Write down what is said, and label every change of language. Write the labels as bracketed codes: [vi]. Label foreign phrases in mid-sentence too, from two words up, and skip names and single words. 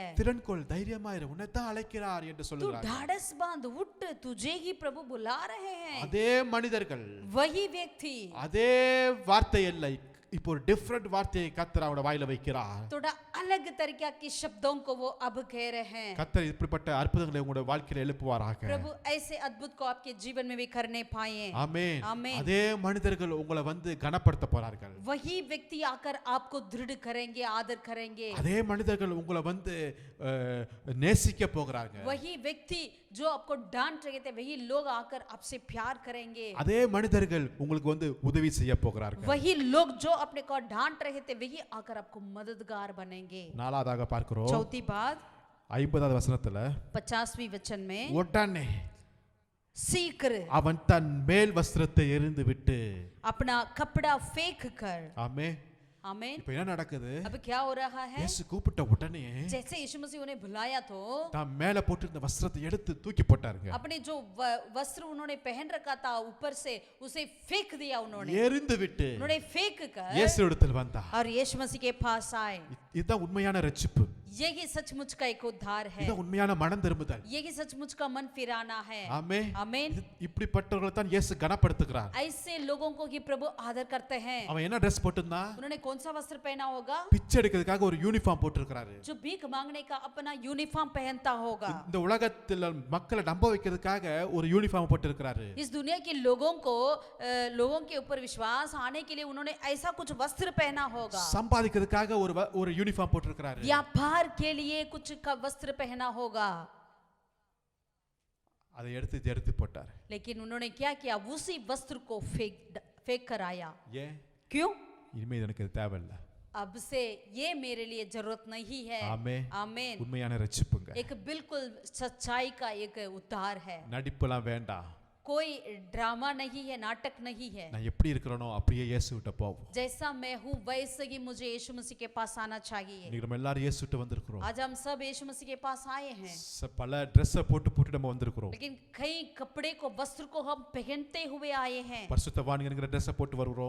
[ta] திடன் கொள் தைரியமாயிரு உன்னைத்தான் அழைக்கிறார் என்று [hi] तू [ta] சொல்லுகிறார். [hi] ढाढ़स बांध उठ तुझे ही प्रभु बुला रहे हैं। [ta] அதே மனிதர்கள் [hi] वही व्यक्ति [ta] அதே வார்த்தை இல்லை, இப்போ ஒரு டிஃபரண்ட் வார்த்தையை கர்த்தர் அவரோட வாயில வைக்கிறார். [hi] थोड़ा अलग तरीका के शब्दों को वो अब कह रहे हैं। [ta] கர்த்தர் இப்படிப்பட்ட அற்புதங்களை உங்களுடைய வாழ்க்கையில எழுப்புவாராக. [hi] प्रभु ऐसे अद्भुत को आपके जीवन में भी करने पाए। [ta] ஆமென். [hi] आमीन। [ta] அதே மனிதர்கள் உங்களை வந்து கனப்படுத்த போறார்கள். [hi] वही व्यक्ति आकर आपको दृढ़ करेंगे आदर करेंगे। [ta] அதே மனிதர்கள் உங்களை வந்து நேசிக்க போகிறாங்க. [hi] वही व्यक्ति जो आपको डांट रहे थे वही लोग आकर आपसे प्यार करेंगे। [ta] அதே மனிதர்கள் உங்களுக்கு வந்து உதவி செய்ய போகிறார்கள். [hi] वही लोग जो अपने को डांट रहे थे वही आकर आपको मददगार बनेंगे। [ta] நாலாவதாக பார்க்கிறோம் [hi] चौथी बात [ta] 50வது வசனத்துல [hi] 50वीं वचन में [ta] உடனே [hi] शीघ्र [ta] அவன் தன் மேல் வஸ்திரத்தை எறிந்து விட்டு [hi] अपना कपड़ा फेंक कर। [ta] ஆமென். [hi] आमीन। [ta] இப்போ என்ன நடக்குது? [hi] अब क्या हो रहा है? [ta] இயேசு கூப்பிட்ட உடனே [hi] जैसे यीशु मसीह उन्हें बुलाया तो [ta] தான் மேல போட்டிருந்த வஸ்திரத்தை எடுத்து தூக்கி போட்டாருங்க. [hi] अपने जो वस्त्र उन्होंने पहन रखा था ऊपर से उसे फेंक दिया उन्होंने। [ta] எறிந்து விட்டு [hi] उन्होंने फेंक कर [ta] இயேசு இடத்தில் வந்தார். [hi] और यीशु मसीह के पास आए। [ta] இதுதான் உண்மையான ரட்சிப்பு. [hi] यही सचमुच का एक उद्धार है। [ta] இதுதான் உண்மையான மனம் திரும்புதல். [hi] यही सचमुच का मन फिराना है। [ta] ஆமென். [hi] आमीन। [ta] இப்படிப்பட்டவர்களை தான் இயேசு கனப்படுத்துகிறார். [hi] ऐसे लोगों को ही प्रभु आदर करते हैं। [ta] அவன் என்ன Dress போட்டிருந்தான்? [hi] उन्होंने कौन सा वस्त्र पहना होगा? [ta] பிச்சை எடுக்கிறதுக்காக ஒரு யூனிஃபார்ம் போட்டிருக்கிறாரு. [hi] जो भीख मांगने का अपना यूनिफॉर्म पहनता होगा। [ta] இந்த உலகத்துல மக்களை நம்ப வைக்கிறதுக்காக ஒரு யூனிஃபார்ம் போட்டிருக்கிறாரு. [hi] इस दुनिया के लोगों के ऊपर विश्वास आने के लिए उन्होंने ऐसा कुछ वस्त्र पहना होगा। [ta] சம்பாதிக்கிறதுக்காக ஒரு யூனிஃபார்ம் போட்டிருக்கிறாரு. [hi] व्यापार के लिए कुछ का वस्त्र पहना होगा। [ta] அதை எடுத்து போட்டார். [hi] लेकिन उन्होंने क्या किया? उसी वस्त्र को फेंक कर आया। [ta] ஏன்? [hi] क्यों? [ta] இனிமே எனக்கு இது தேவையில்லை. [hi] अब से ये मेरे लिए जरूरत नहीं है। [ta] ஆமென். [hi] आमीन। [ta] உண்மையான ரட்சிப்புங்க. [hi] एक बिल्कुल सच्चाई का एक उद्धार है। [ta] நடிப்பெல்லாம் வேண்டாம். [hi] कोई ड्रामा नहीं है, नाटक नहीं है। [ta] நான் எப்படி இருக்கிறேனோ அப்படியே இயேசுகிட்ட போவோம். [hi] जैसा मैं हूँ वैसे ही मुझे यीशु मसीह के पास आना चाहिए। [ta] இன்னைக்கு நம்ம எல்லாரும் இயேசுகிட்ட வந்திருக்கிறோம். [hi] आज हम सब यीशु मसीह के पास आए हैं। [ta] பல ட்ரெஸ்ஸை போட்டு நம்ம வந்திருக்கிறோம். [hi] लेकिन कई कपड़े को वस्त्र को हम पहनते हुए आए हैं। [ta] பரிசுத்தவான்கிற ட்ரெஸ்ஸை போட்டு வருகிறோம்.